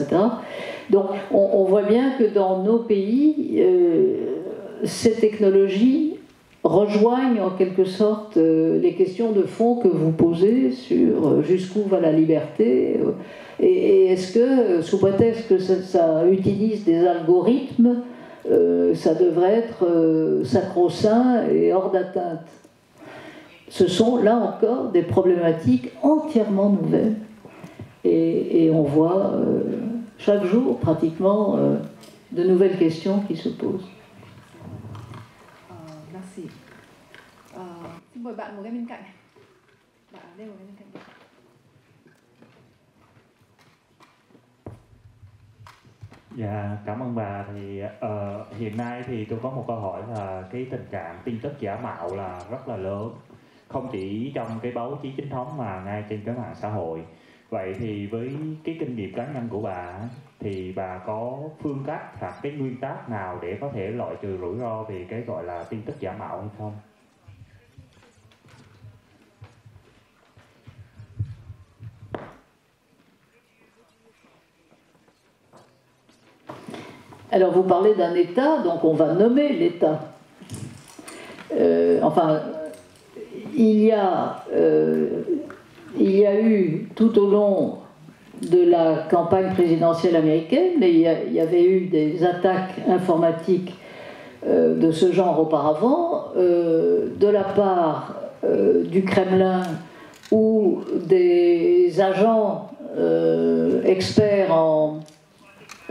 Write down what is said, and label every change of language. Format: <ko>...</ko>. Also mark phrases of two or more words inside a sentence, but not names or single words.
<fr>Donc on voit bien que dans nos pays, ces technologies rejoignent en quelque sorte les questions de fond que vous posez sur jusqu'où va la liberté, et est-ce que, sous prétexte que ça utilise des algorithmes, ça devrait être sacro-saint et hors d'atteinte. Ce sont là encore des problématiques entièrement nouvelles, et on voit chaque jour pratiquement de nouvelles questions qui se posent. Merci.</fr> <vi>Xin mời bạn ngồi ngay bên cạnh. Bạn ở đây ngồi ngay bên cạnh. Dạ, cảm ơn bà. Thì hiện nay thì tôi có một câu hỏi là cái tình trạng tin tức giả mạo là rất là lớn, không chỉ trong cái báo chí chính thống mà ngay trên cái mạng xã hội. Vậy thì với cái kinh nghiệm cá nhân của bà thì bà có phương cách hoặc cái nguyên tắc nào để có thể loại trừ rủi ro về cái gọi là tin tức giả mạo hay không?</vi> <fr>Alors vous parlez d'un État, donc on va nommer l'État. Enfin, il y a eu tout au long de la campagne présidentielle américaine, mais il y avait eu des attaques informatiques de ce genre auparavant, de la part du Kremlin ou des agents experts en</fr>